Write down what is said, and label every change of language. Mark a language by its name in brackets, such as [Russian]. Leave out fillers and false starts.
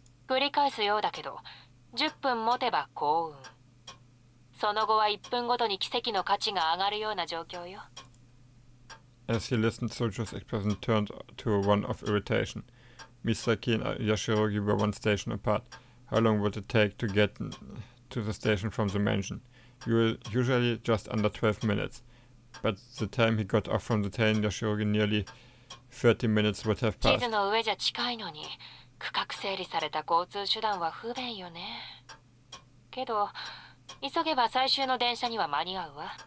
[Japanese] 繰り返すようだけど、10分持てば幸運。その後は1分ごとに奇跡の価値が上がるような状況よ。 [English] As he listened, Sojo's expression turned to one of irritation. Misaki and Yashirogi were one station apart. How long would it take to get to the station from the mansion? Usually just under 12 minutes. But the time he got off from the train, Yashirogi, nearly 30 minutes would have [Japanese] 地 [English] passed. [Japanese] 図の上じゃ近いのに、区画整理された交通手段は不便よね。けど、急げば最終の電車には間に合うわ。